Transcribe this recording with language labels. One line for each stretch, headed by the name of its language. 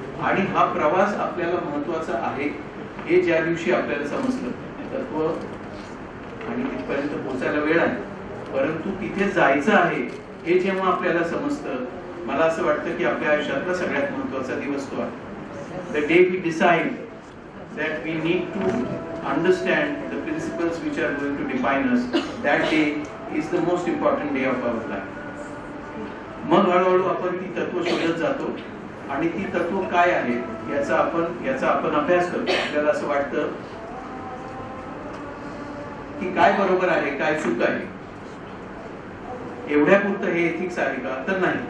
Marathi: आणि हा प्रवास आपल्याला महत्वाचा आहे हे ज्या दिवशी आपल्याला समजलं, तत्व आणि तिथपर्यंत पोहोचायला वेळ आहे, परंतु तिथे जायचं आहे हे जेव्हा आपल्याला समजतं, मला असं वाटतं की आपल्या आयुष्यातला सगळ्यात महत्वाचा दिवस तो आहे.
English: The day we decide that we need to understand the principles which are going to define us, that day is the most important day of our life.
Marathi: मग हळूहळू आपण ती तत्व शोधत जातो आणि ती तत्व काय आहे याचा आपण अभ्यास करतो. आपल्याला असं वाटतं की काय बरोबर आहे, काय चूक आहे, एवढ्यापुरतं हे एथिक्स आहे का? तर नाही.